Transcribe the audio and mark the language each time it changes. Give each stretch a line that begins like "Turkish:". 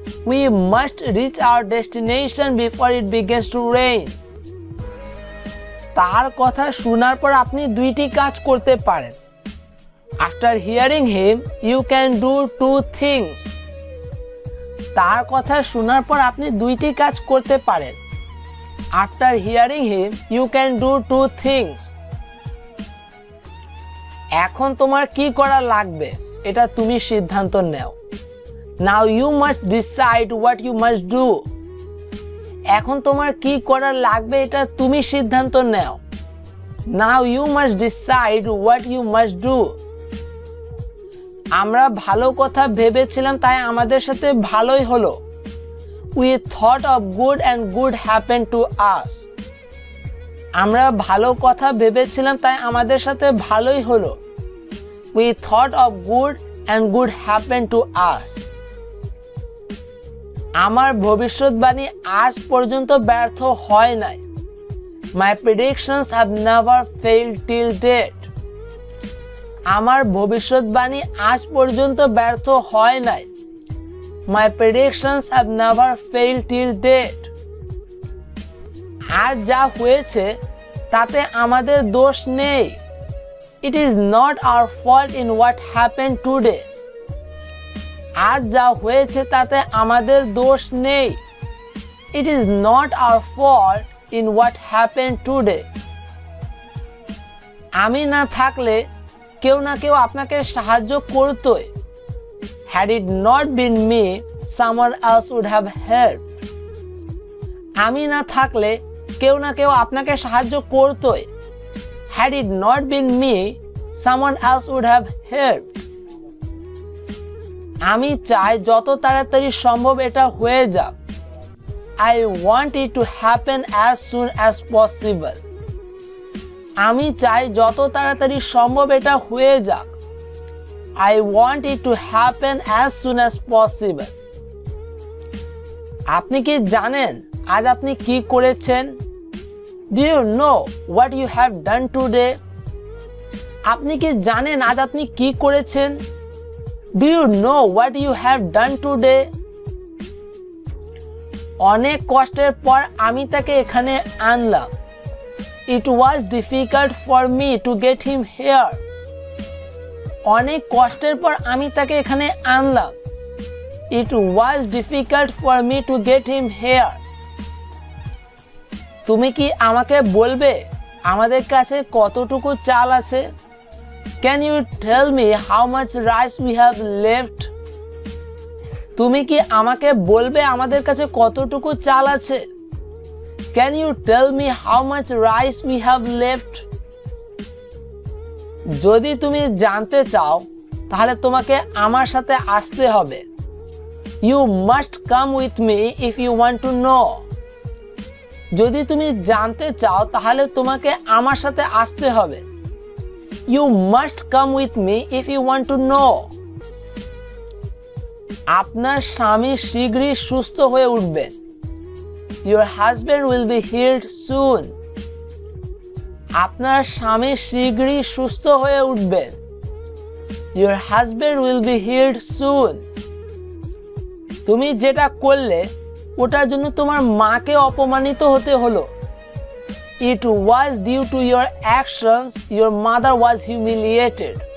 English: We must reach our destination before it begins to rain.
Bangla: তার কথা শোনার পর আপনি দুইটি কাজ করতে পারেন।
English: After hearing him, you can do two things.
Bangla: তার কথা শোনার পর আপনি দুইটি কাজ করতে পারেন।
English: After hearing him, you can do two things.
Bangla: এখন তোমার কি করা লাগবে এটা তুমি সিদ্ধান্ত নাও।
English: Now you must decide what you must do.
Bangla: এখন তোমার কি করা লাগবে এটা তুমি সিদ্ধান্ত নাও।
English: Now you must decide what you must do.
Bangla: আমরা ভালো কথা ভেবেছিলাম তাই আমাদের সাথে ভালোই হলো।
English: We thought of good and good happened to us.
Bangla: আমরা ভালো কথা ভেবেছিলাম তাই আমাদের সাথে ভালোই হলো।
English: We thought of good and good happened to us.
Bangla: আমার ভবিষ্যৎবাণী আজ পর্যন্ত ব্যর্থ হয় নাই।
English: My predictions have never failed till date.
Bangla: আমার ভবিষ্যৎবাণী আজ পর্যন্ত ব্যর্থ হয় নাই।
English: My predictions have never failed till date.
Bangla: আজ যা হয়েছে তাতে আমাদের দোষ নেই।
English: It is not our fault in what happened today.
Bangla: আজ যা হয়েছে তাতে আমাদের দোষ নেই।
English: It is not our fault in what happened today.
Bangla: আমি না থাকলে কেউ না কেউ আপনাকে সাহায্য করতোই।
English: Had it not been me, someone else would have helped.
Bangla: আমি না থাকলে কেউ না কেউ আপনাকে সাহায্য করতোই।
English: Had it not been me, someone else would have helped.
Bangla: আমি চাই যত তাড়াতাড়ি সম্ভব এটা হয়ে যাক।
English: I want it to happen as soon as possible.
Bangla: আমি চাই যত তাড়াতাড়ি সম্ভব এটা হয়ে যাক।
English: I want it to happen as soon as possible.
Bangla: আপনি কি জানেন আজ আপনি কি করেছেন?
English: Do you know what you have done today?
Bangla: আপনি কি জানেন আজ আপনি কি করেছেন?
English: Do you know what you have done today?
Bangla: অনেক কষ্টের পর আমি তাকে এখানে আনলাম।
English: It was difficult for me to get him here.
Bangla: অনেক কষ্টের পর আমি তাকে এখানে আনলাম।
English: It was difficult for me to get him here.
Bangla: তুমি কি আমাকে বলবে আমাদের কাছে কতটুকু চাল আছে?
English: Can you tell me how much rice we have left?
Bangla: তুমি কি আমাকে বলবে আমাদের কাছে কতটুকু চাল আছে?
English: Can you tell me how much rice we have left?
Bangla: যদি তুমি জানতে চাও তাহলে তোমাকে আমার সাথে আসতে হবে।
English: You must come with me if you want to know.
Bangla: যদি তুমি জানতে চাও তাহলে তোমাকে আমার সাথে আসতে হবে।
English: You must come with me if you want to know.
Bangla: আপনার স্বামী শীঘ্রই সুস্থ হয়ে উঠবেন।
English: Your husband will be healed soon.
Bangla: আপনার স্বামী শীঘ্রই সুস্থ হয়ে উঠবেন।
English: Your husband will be healed soon.
Bangla: তুমি যেটা করলে ওটার জন্য তোমার মাকে অপমানিত হতে হলো।
English: It was due to your actions your mother was humiliated.